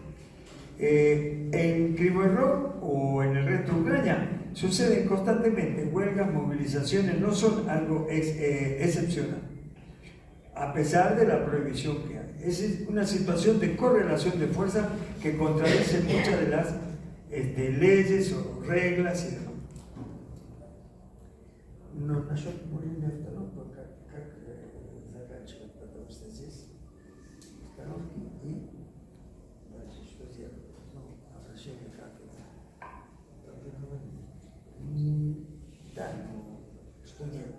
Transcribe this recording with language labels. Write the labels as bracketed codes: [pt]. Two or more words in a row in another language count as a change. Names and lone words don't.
[es] En Kryvyi Rih o en el resto de Ucrania suceden constantemente huelgas, movilizaciones, no son algo excepcional, a pesar de la prohibición que hay. Es una situación de correlación de fuerza que contradice muchas de las leyes o reglas y demás. [ru] Но насчет курения остановок, как заканчивать, потому что здесь остановки и дальше что делать? Ну, обращение как это? Да, что делать?